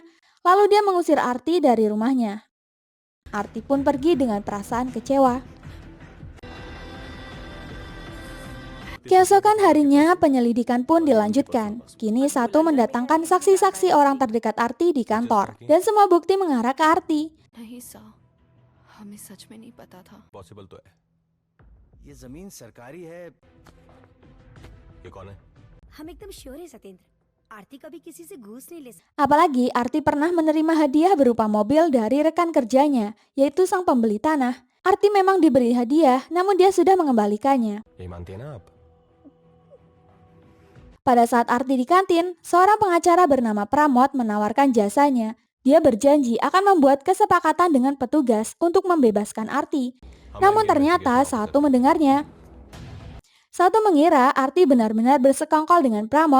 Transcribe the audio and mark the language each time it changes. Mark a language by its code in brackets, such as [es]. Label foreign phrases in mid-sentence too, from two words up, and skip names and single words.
[id] Lalu dia mengusir Arti dari rumahnya. Arti pun pergi dengan perasaan kecewa. Keesokan harinya, penyelidikan pun dilanjutkan. Kini Satu mendatangkan saksi-saksi orang terdekat Arti di kantor, dan semua bukti mengarah ke Arti. [hi] नहीं सा, हमें सच में नहीं पता था। पॉसिबल तो है। ये जमीन सरकारी है। ये कौन है? हम एकदम श्योर है सत्येंद्र, आरती कभी किसी से घूस नहीं ले सकती। [id] Apalagi Arti pernah menerima hadiah berupa mobil dari rekan kerjanya, yaitu sang pembeli tanah. Arti memang diberi hadiah, namun dia sudah mengembalikannya. [hi] यही मानती है ना आप? [id] Pada saat Arti di kantin, seorang pengacara bernama Pramod menawarkan jasanya. Dia berjanji akan membuat kesepakatan dengan petugas untuk membebaskan Arti. Namun ternyata Satu mendengarnya. Satu mengira Arti benar-benar bersekongkol dengan Pramod.